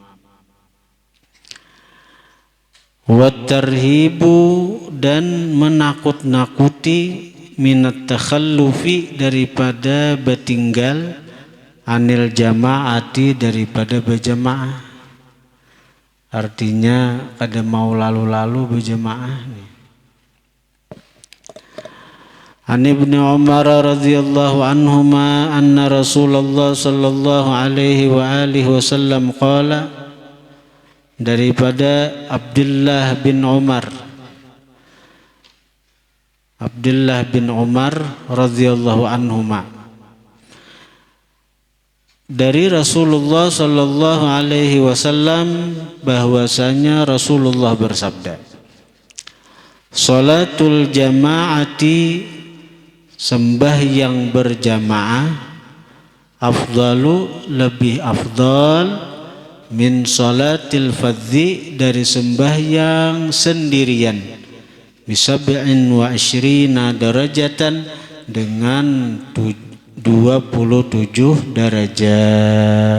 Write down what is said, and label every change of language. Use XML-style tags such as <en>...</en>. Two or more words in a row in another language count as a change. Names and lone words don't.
<ar>والترهيب</ar> <bjn>dan menakut-nakuti</bjn> <ar>من التخلف</ar> <bjn>daripada bertinggal</bjn> <ar>عن الجماعة</ar> <bjn>daripada berjamaah. Artinya kada mau lalu-lalu berjamaah nih.</bjn> <ar>عن ابن عمر رضي الله عنهما أن رسول الله صلى الله عليه وعلى آله وسلم قال,</ar> <bjn>daripada Abdullah bin Umar</bjn> <ar>رضي الله عنهما,</ar> <bjn>dari Rasulullah</bjn> <ar>صلى الله عليه وسلم</ar> <bjn>bahwasanya Rasulullah bersabda,</bjn> <ar>صلاة الجماعة,</ar> <bjn>sembahyang berjamaah, afdalu, lebih afdal,</bjn> <ar>من صلاة الفذ,</ar> <bjn>dari sembahyang sendirian,</bjn> <ar>بسبع وعشرين درجة,</ar> <bjn>dengan 27 derajat.</bjn>